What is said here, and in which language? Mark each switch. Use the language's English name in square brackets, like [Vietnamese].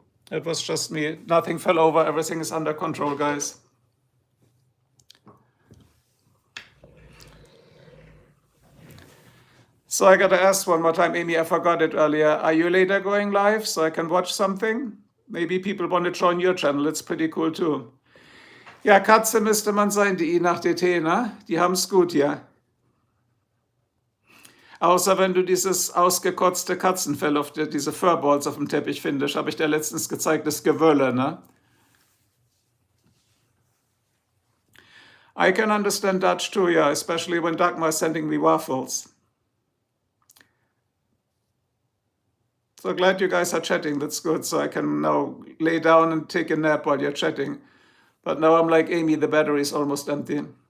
[English] It was just me. Nothing fell over, everything is under control, guys. So I gotta ask one more time, Amy, I forgot it earlier. Are you later going live so I can watch something? Maybe people want to join your channel, it's pretty cool too. [German] Ja, Katze müsste man sein, die I nach DT, ne? Die haben's gut hier. Außer wenn du dieses ausgekotzte Katzenfell auf diese Furballs auf dem Teppich findest, habe ich dir letztens gezeigt, das Gewölle, ne? [English] I can understand Dutch too, yeah, especially when Dagmar is sending me waffles. So glad you guys are chatting, that's good, so I can now lay down and take a nap while you're chatting. But now I'm like, Amy, the battery is almost empty.